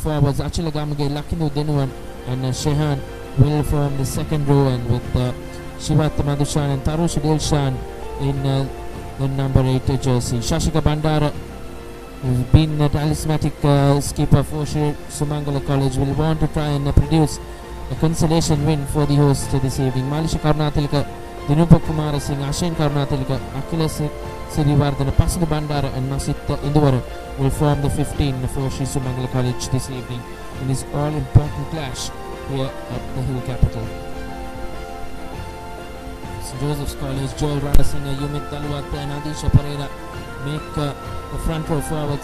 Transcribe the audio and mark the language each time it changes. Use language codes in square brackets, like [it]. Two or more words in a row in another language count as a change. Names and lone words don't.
[en] Forwards Achila Gamage, Lakinu Denuan and Shehan will form the second row, and with Shivat Madhushan and Tarush Dilshan in the number 8 jersey. Shashika Bandara, who's been a talismanic skipper for Sumangala College, will want to try and produce a consolation win for the host this evening. Malisha Karunatilika, Dinupa Kumara Singh, Ashen Karunatilika, Akhilas Sirivardhana, Pasadu Bandara and Masit Induvara will form the 15 for Sri Sumangala College this evening in this all-important clash here at the Hill Capital. St. Joseph's College, Joel Radasinghe, Yumit Taluat and Adisha Pereira make the front row forward.